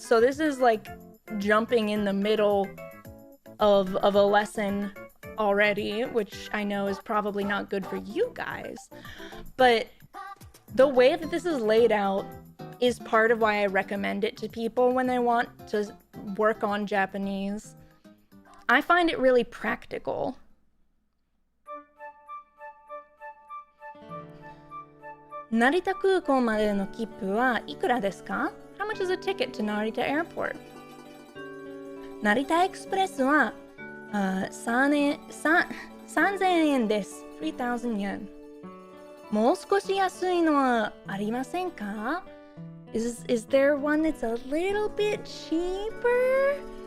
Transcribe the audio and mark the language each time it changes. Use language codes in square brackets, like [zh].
[en] So this is like jumping in the middle of a lesson already, which I know is probably not good for you guys. But the way that this is laid out is part of why I recommend it to people when they want to work on Japanese. I find it really practical. [ja] Narita 空港までの切符はいくらですか? [en] How much is a ticket to Narita Airport? Narita Express [ja] は3000円です。 [en] 3,000 yen. [ja] もう少し安いのはありませんか? [en] Is there one that's a little bit cheaper?